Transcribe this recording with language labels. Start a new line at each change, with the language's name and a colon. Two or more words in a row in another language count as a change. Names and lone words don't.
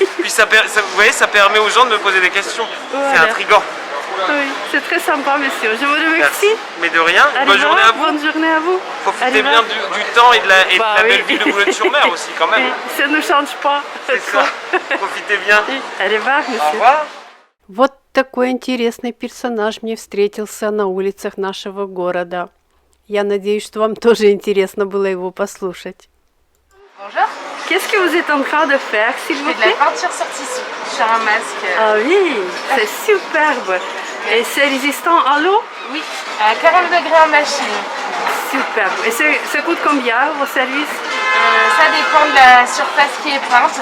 French: Puis vous voyez, ça permet aux gens de me poser des questions. Voilà. C'est intriguant. Oui, c'est très sympa, monsieur. Je vous remercie. Mais de rien, Allez, bonne journée à vous. Bonne journée à vous. Profitez Allez, bien du temps et de la Bah belle oui. ville de Boulogne-sur-Mer aussi, quand même. Oui, ça ne change pas. C'est ça. Profitez bien. Allez, voir, Au monsieur. revoir.
Russian: Вот такой интересный персонаж мне встретился на улицах нашего города. Я надеюсь, что вам тоже интересно было его послушать.
French: Bonjour, Qu'est-ce que vous êtes en train de faire, s'il je vous fais de la plaît? peinture sur tissu sur un masque. Ah oui, c'est superbe. Et c'est résistant à l'eau? Oui, à 40 degrés en machine. Superbe. Et ça coûte combien, vos services? Ça dépend de la surface qui est peinte.